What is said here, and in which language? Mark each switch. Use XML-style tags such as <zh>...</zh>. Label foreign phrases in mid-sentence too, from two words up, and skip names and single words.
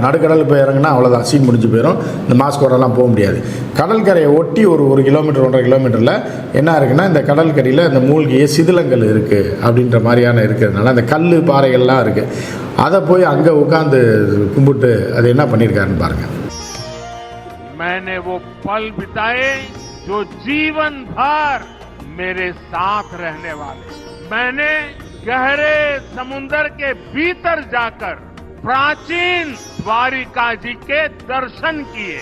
<ta>நடுக்கடலுக்கு போய் இறங்கினா அவ்வளோதான், சீன் முடிஞ்சு போயிடும். இந்த மாஸ்கோடெல்லாம் போக முடியாது. கடற்கரையை ஒட்டி ஒரு 1 கிலோமீட்டர் 1.5 கிலோமீட்டரில் என்ன இருக்குன்னா, இந்த கடற்கரையில் இந்த மூழ்கிய சிதிலங்கள் இருக்குது அப்படின்ற மாதிரியான இருக்கிறதுனால அந்த கல் பாறைகள்லாம் இருக்குது. அதை போய் அங்கே உட்காந்து கும்பிட்டு அது என்ன பண்ணியிருக்காருன்னு பாருங்கள்.</ta> <hi>मैंने वो पल बिताए जो जीवन भर मेरे साथ रहने वाले. मैंने गहरे समुद्र के भीतर जाकर प्राचीन द्वारिका जी के दर्शन किए.</hi>